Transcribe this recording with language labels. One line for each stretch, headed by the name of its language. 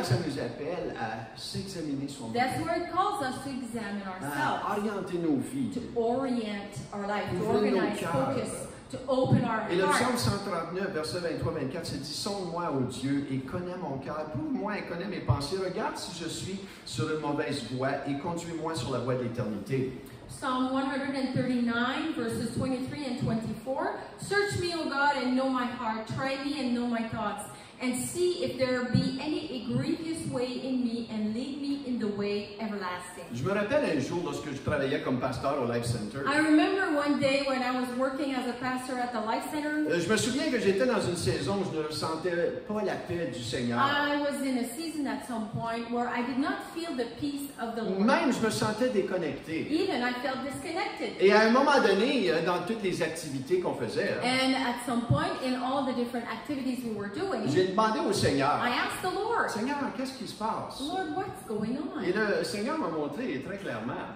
French: que ça nous appelle à s'examiner soi-même.
English: That's where it calls us to examine ourselves.
French: À orienter nos vies.
English: To orient our life, to
French: Ouvrir nos
English: organize,
French: cœurs.
English: focus, to open our
French: Et le psaume
English: heart.
French: 139, verset 23-24, c'est dit, sonde-moi, ô Dieu, et connais mon cœur. Prouve-moi et connais mes pensées. Regarde si je suis sur une mauvaise voie et conduis-moi sur la voie de l'éternité.
English: Psalm 139, verses 23 and 24. Search me, O God, and know my heart. Try me and know my thoughts. And see if there be any grievous way in me, and lead me in the way everlasting.
French: Je me rappelle un jour lorsque je travaillais comme pasteur au Life Center.
English: I remember one day when I was working as a pastor at the Life Center.
French: Je me souviens que j'étais dans une saison où je ne ressentais pas la paix du Seigneur.
English: I was in a season at some point where I did not feel the peace of the Lord.
French: Même, je me sentais déconnecté.
English: Even I felt disconnected.
French: Et à un moment donné, dans toutes les activités qu'on faisait,
English: And at some point in all the different activities we were doing,
French: j'ai demandé au Seigneur,
English: I asked the Lord,
French: Seigneur, qu'est-ce qui se passe?
English: Lord, what's going on?
French: Et le Seigneur m'a montré très clairement.